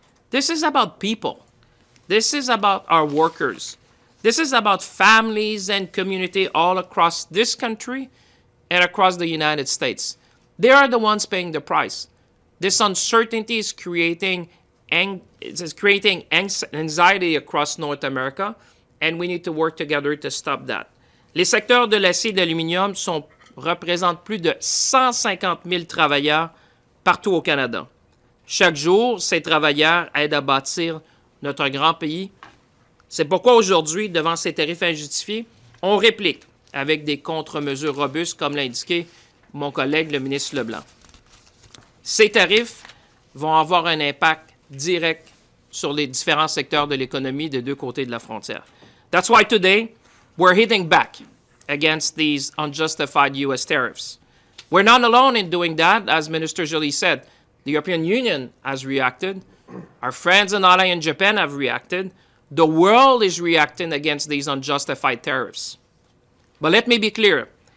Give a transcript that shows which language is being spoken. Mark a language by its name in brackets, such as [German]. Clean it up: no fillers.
[English] This is about people. This is about our workers. This is about families and community all across this country and across the United States. They are the ones paying the price. This uncertainty is creating anxiety across North America, and we need to work together to stop that. [French] Les secteurs de l'acier et de l'aluminium représentent plus de 150 000 travailleurs partout au Canada. Chaque jour, ces travailleurs aident à bâtir notre grand pays. C'est pourquoi aujourd'hui, devant ces tarifs injustifiés, on réplique avec des contre-mesures robustes, comme l'a indiqué mon collègue, le ministre LeBlanc. Ces tarifs vont avoir un impact direct sur les différents secteurs de l'économie des deux côtés de la frontière. [English] That's why today, we're hitting back against these unjustified U.S. tariffs. We're not alone in doing that, as Minister Joly said. The European Union has reacted. Our friends and allies in Japan have reacted. The world is reacting against these unjustified tariffs. But let me be clear.